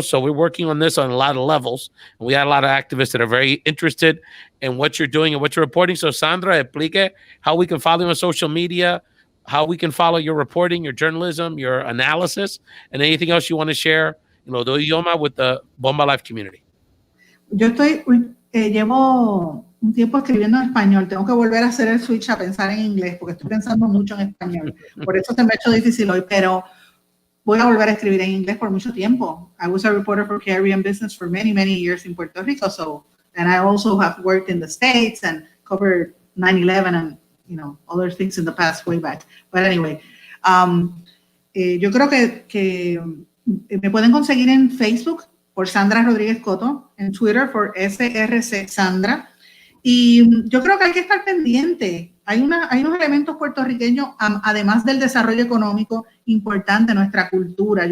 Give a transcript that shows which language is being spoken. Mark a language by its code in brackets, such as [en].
[en] So we're working on this on a lot of levels. And we had a lot of activists that are very interested in what you're doing and what you're reporting. So Sandra, [es] explique [en] how we can follow you on social media, how we can follow your reporting, your journalism, your analysis, and anything else you want to share, [es] de idioma [en] with the Bomba Life community. [es] Yo llevo un tiempo escribiendo en español. Tengo que volver a hacer el switch a pensar en inglés, porque estoy pensando mucho en español. Por eso se me ha hecho difícil hoy, pero voy a volver a escribir en inglés por mucho tiempo. [en] I was a reporter for Caribbean business for many, many years in Puerto Rico. And I also have worked in the States and covered 9/11 and other things in the past way back. But anyway, [es] yo creo que me pueden conseguir en Facebook por Sandra Rodriguez-Cotto, en Twitter por SRC Sandra. Y yo creo que hay que estar pendiente. Hay unos elementos puertorriqueños, además del desarrollo económico importante, nuestra cultura.